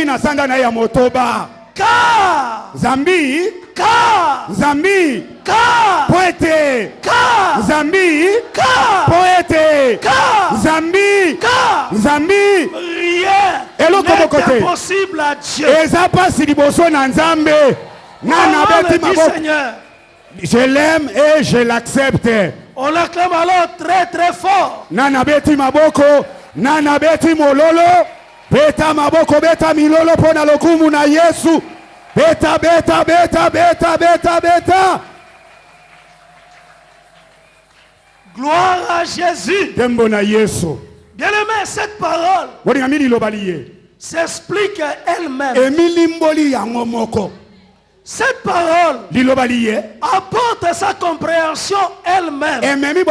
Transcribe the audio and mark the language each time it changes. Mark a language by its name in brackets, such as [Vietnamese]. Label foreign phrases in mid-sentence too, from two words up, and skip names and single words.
[French] Car rien n'est impossible à Dieu. Seigneur. Je l'aime et je l'accepte. On l'acclame alors très très fort. [Lingala] Nana beti maboko, beta milolo pona lokumu na Yesu. Beta, beta, beta, beta, beta, beta. [French] Gloire à Jésus. Bien-aimé, cette parole s'explique elle-même. Cette parole apporte sa compréhension elle-même.